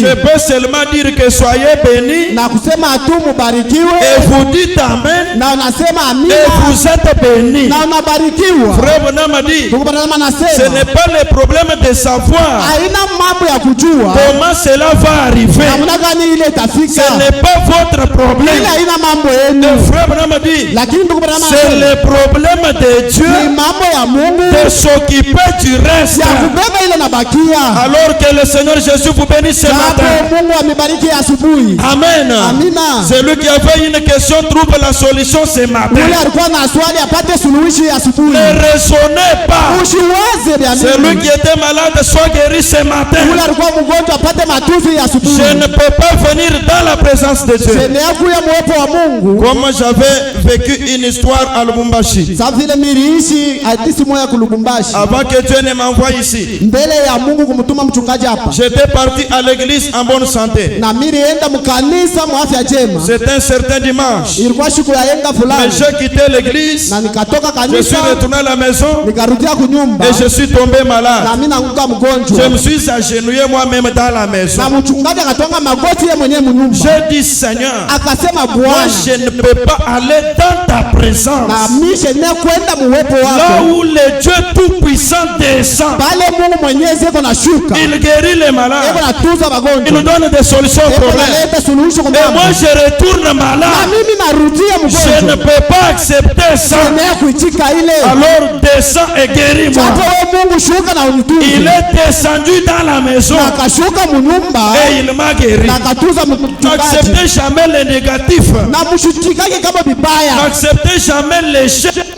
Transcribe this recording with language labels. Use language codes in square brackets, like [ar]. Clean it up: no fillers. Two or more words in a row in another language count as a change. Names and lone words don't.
[fr] Je peux seulement dire que soyez bénis. [sw] Na kusema tu mubarikiwe. [fr] Et vous dites amen. [sw] Na unasema amina. [fr] Et vous êtes bénis. [sw] Na unabarikiwa. [fr] Frère Branham a dit. [sw] Ndugu Branham anasema. [fr] Ce n'est pas le problème de savoir. [sw] Haina mambo ya kujua. [fr] Comment cela va arriver. [sw] Namna gani ile itafika. [fr] Ce n'est pas votre problème. [sw] Ile haina mambo yenu. [fr] Le frère Branham a dit. [sw] Lakini ndugu Branham [fr] c'est le problème de Dieu. [sw] Ni mambo ya Mungu. [fr] De s'occuper du reste. [sw] Ya kubeba ile nabakia. [fr] Alors que le Seigneur Jésus vous bénisse ce matin. [sw] Mungu amebariki asubuhi. [fr] Amen. Amen. [sw] Amina. [fr] Celui qui avait une question trouve la solution ce matin. [sw] Ule alikuwa na swali apate suluhisho asubuhi. [fr] Ne raisonnez pas. [sw] Usiwaze vya nini. [fr] Celui qui était malade soit guéri ce matin. [sw] Ule alikuwa mgonjwa apate matunzo asubuhi. [fr] Je ne peux pas venir dans la présence de Dieu. [sw] Kuya mwepo wa Mungu. [fr] Comme j'avais vécu une histoire à Lubumbashi. [sw] Sa vile niliishi hadithi moja ku Lubumbashi. [fr] Avant que Dieu ne m'envoie ici. [sw] Mbele ya Mungu kumtuma mchungaji hapa. [fr] J'étais parti à l'église en bonne santé. [sw] Na mimi nienda mkanisa mu afya njema. [fr] C'était un certain dimanche. [sw] Ilikuwa siku ya yenga fulani. [fr] Mais j'ai quitté l'église. [sw] Na nikatoka kanisa. [fr] Je suis retourné à la maison. [sw] Nikarudia kunyumba. [fr] Et je suis tombé malade. [sw] Na mimi naanguka mgonjwa. [fr] Je me suis agenouillé moi-même dans la maison. [sw] Na mchungaji akatonga magoti yeye mwenyewe mnyumba. [fr] J'ai dit Seigneur. [sw] Akasema [fr] Moi [sw] Bwana. [fr] je ne peux pas aller dans ta présence. [sw] Na mimi shenye kwenda muwepo wako. [fr] Là où le Dieu tout puissant descend. [sw] Pale Mungu mwenyezi yuko na shuka. [fr] Il guérit les malades. [sw] Yuko na tuza magonjwa. [fr] Il nous donne des solutions aux problèmes. Et moi je retourne malade. [sw] Na mimi narudia mgonjwa. [fr] Je ne peux pas accepter ça. Alors descends et guéris-moi. Il est descendu dans la maison. Et il m'a guéri. N'acceptez jamais les négatifs. N'acceptez jamais l'échec.